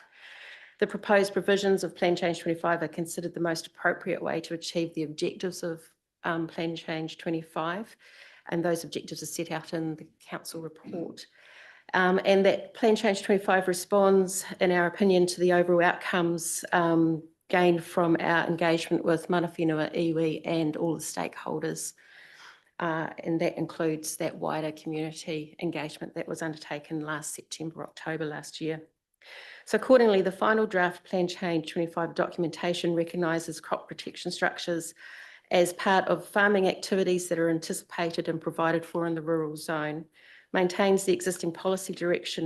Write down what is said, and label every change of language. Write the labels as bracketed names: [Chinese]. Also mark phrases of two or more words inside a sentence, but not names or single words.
[English] The proposed provisions of Plan Change 25 are considered the most appropriate way to achieve the objectives of Plan Change 25, and those objectives are set out in the council report. And that Plan Change 25 responds, in our opinion, to the overall outcomes gained from our engagement with [Māori] mana whenua, iwi [English] and all the stakeholders. And that includes that wider community engagement that was undertaken last September, October last year. So accordingly, the final draft Plan Change 25 documentation recognises crop protection structures as part of farming activities that are anticipated and provided for in the rural zone, maintains the existing policy direction